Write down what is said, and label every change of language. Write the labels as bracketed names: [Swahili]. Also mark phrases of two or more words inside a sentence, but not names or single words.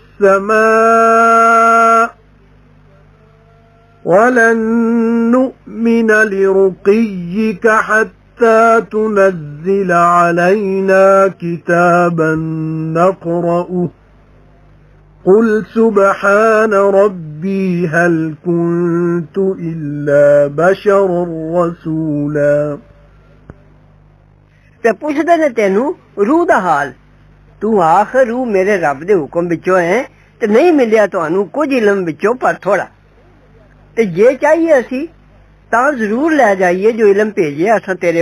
[Arabic] السماء ولن نؤمن لرقيك حتى تنزل علينا كتابا نقرأه قل سبحان ربي هل كنت إلا بشرا رسولا [Punjabi] تے پچھدے نے تینوں روح دا حال تو آکھ روح میرے رب دے حکم وچوں ہے تے نہیں ملیا تہانوں کجھ علم وچوں پر تھوڑا تے جے چاہیے اسی تاں ضرور لے جائیے جو علم بھیجے اساں تیرے